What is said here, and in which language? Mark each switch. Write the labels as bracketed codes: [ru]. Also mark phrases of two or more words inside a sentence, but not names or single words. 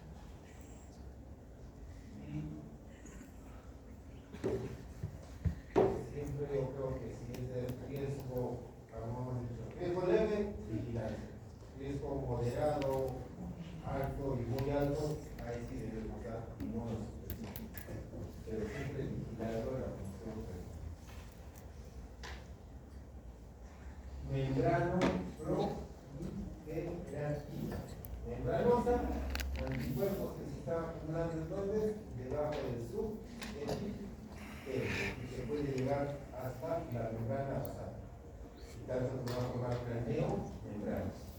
[es] y siempre yo creo que si es de riesgo, como hemos dicho, riesgo leve, vigilancia, riesgo moderado, alto y muy alto, ahí sí debemos dar inmunosupresión, pero siempre vigilando la función renal. Membrano progenatina. Membranosa, anticuerpos que se están acumulando entonces debajo del subepitelio y se puede llegar hasta la membrana basal. Y tanto se va a formar craneo, membrana.